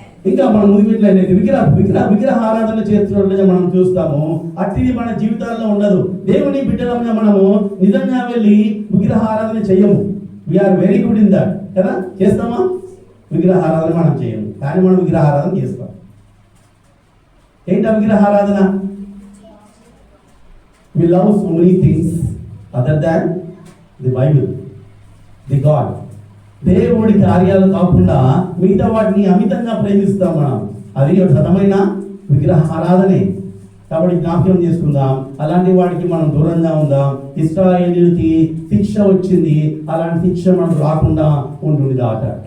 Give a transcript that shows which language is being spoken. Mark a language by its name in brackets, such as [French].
[Telugu] ఇంకా మనం ముందుకెట్లయితే విగ్రహ ఆరాధన చేస్తున్నట్లుగా మనం చూస్తాము. అట్టిది మన జీవితాల్లో ఉండదు. దేవుని బిడ్డలంగా మనము నిజంగా వెళ్ళి విగ్రహ ఆరాధన చేయము. [English] we are very good in that [Telugu] కదా. చేస్తామా? విగ్రహ ఆరాధన మనం చేయము, కానీ మనం విగ్రహ ఆరాధన చేస్తాం. ఏంటి విగ్రహ ఆరాధన? [English] We love so many things other than the Bible, the God. [Telugu] దేవుడి కార్యాలు కాకుండా మిగతా వాటిని అమితంగా ప్రేమిస్తాం మనం. అది ఒక రకమైన విగ్రహ ఆరాధనే. కాబట్టి జ్ఞాపకం చేసుకుందాం, అలాంటి వాటికి మనం దూరంగా ఉందాం. ఇశ్రాయేలీయులకి శిక్ష వచ్చింది, అలాంటి శిక్ష మనకు రాకుండా ఉంటుంది దాట.